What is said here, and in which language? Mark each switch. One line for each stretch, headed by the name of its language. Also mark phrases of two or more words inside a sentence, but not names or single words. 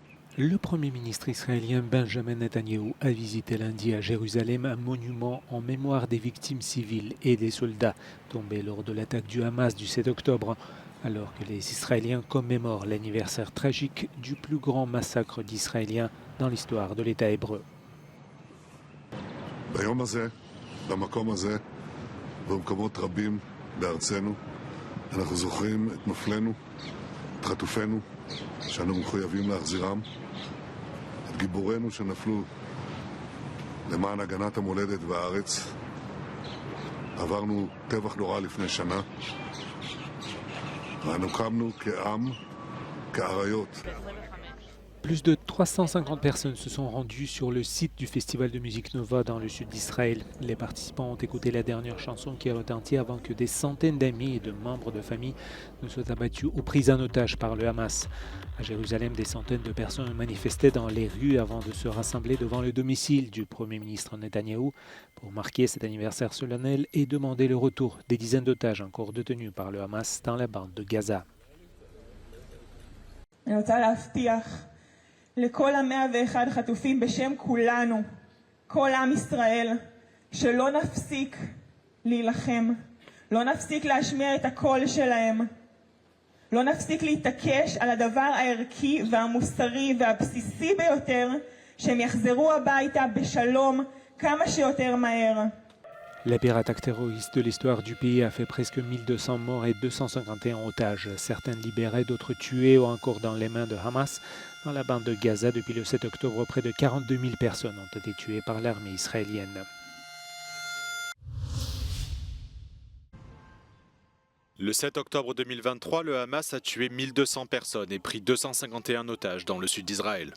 French: Le Premier ministre israélien Benjamin Netanyahou a visité lundi à Jérusalem un monument en mémoire des victimes civiles et des soldats tombés lors de l'attaque du Hamas du 7 octobre, alors que les Israéliens commémorent l'anniversaire tragique du plus grand massacre d'Israéliens dans l'histoire de l'État hébreu.
Hebrew: ביום הזה, במקום הזה ובמקומות רבים בארצנו, אנחנו זוכרים את נופלינו, את חטופינו, שאנו מחויבים להחזירם, את גיבורינו שנפלו למען הגנת המולדת והארץ. עברנו טבח נורא לפני שנה, ואנו קמנו כעם, כאריות.
French: Plus de 350 personnes se sont rendues sur le site du festival de musique Nova dans le sud d'Israël. Les participants ont écouté la dernière chanson qui retentit avant que des centaines d'amis et de membres de famille ne soient abattus ou pris en otage par le Hamas. À Jérusalem, des centaines de personnes manifestaient dans les rues avant de se rassembler devant le domicile du Premier ministre Netanyahou pour marquer cet anniversaire solennel et demander le retour des dizaines d'otages encore détenus par le Hamas dans la bande de Gaza.
Hebrew: לכל 101 חטופים בשם כולנו, כל עם ישראל, שלא נפסיק להילחם, לא נפסיק להשמיע את הקול שלהם, לא נפסיק להתעקש על הדבר הערכי והמוסרי והבסיסי ביותר, שהם יחזרו הביתה בשלום כמה שיותר מהר.
French: La pire attaque terroriste de l'histoire du pays a fait presque 1200 morts et 251 otages, certains libérés, d'autres tués ou encore dans les mains de Hamas. Dans la bande de Gaza, depuis le 7 octobre, près de 42 000 personnes ont été tuées par l'armée israélienne. Le 7 octobre 2023, le Hamas a tué 1200 personnes et pris 251 otages dans le sud d'Israël.